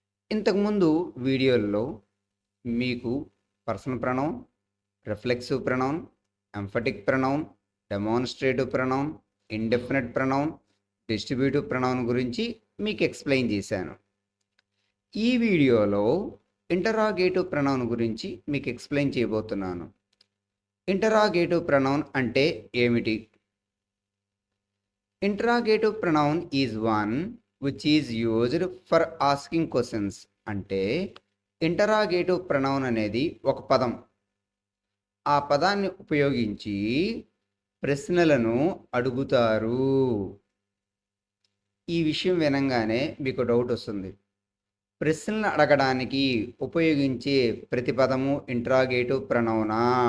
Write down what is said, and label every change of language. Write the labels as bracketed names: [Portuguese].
[Telugu] ఇంతకుముందు వీడియోల్లో మీకు personal pronoun, reflexive pronoun, emphatic pronoun, demonstrative pronoun, indefinite pronoun, distributive pronoun గురించి మీకు ఎక్స్ప్లెయిన్ చేశాను. ఈ వీడియోలో ఇంటరాగేటివ్ ప్రొనౌన్ గురించి మీకు ఎక్స్ప్లెయిన్ చేయబోతున్నాను. ఇంటరాగేటివ్ ప్రొనౌన్ అంటే ఏమిటి? [English] Interrogative pronoun is one which is used for asking questions. [Telugu] అంటే ఇంటరాగేటివ్ ప్రొనౌన్ అనేది ఒక పదం. ఆ పదాన్ని ఉపయోగించి ప్రశ్నలను అడుగుతారు. ఈ విషయం వినంగానే మీకు డౌట్ వస్తుంది. ప్రశ్నలను అడగడానికి ఉపయోగించే ప్రతి పదము ఇంటరాగేటివ్ ప్రొనౌనా?